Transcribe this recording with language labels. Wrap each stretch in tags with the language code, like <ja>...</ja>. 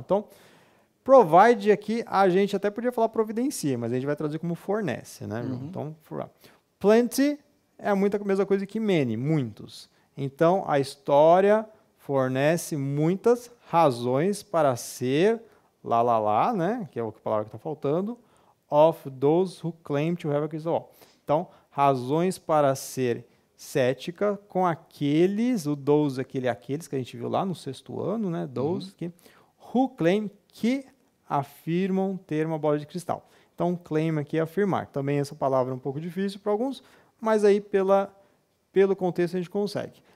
<pt>Então, provide aqui, a gente até podia falar providencia, mas a gente vai traduzir como fornece, né? Então, plenty é muita mesma coisa que many, muitos. Então, a história fornece muitas razões para ser lá, né? Que é a palavra que está faltando.</pt> <en>Of those who claim to have a crystal ball.</en> <pt>Então, razões para ser cética com aqueles, o those, aqueles que a gente viu lá no sexto ano, né? Those que,</pt> <en>who claim,</en> <pt>que afirmam ter uma bola de cristal. Então, claim aqui é afirmar. Também essa palavra é um pouco difícil para alguns, mas aí pelo contexto a gente consegue.</pt>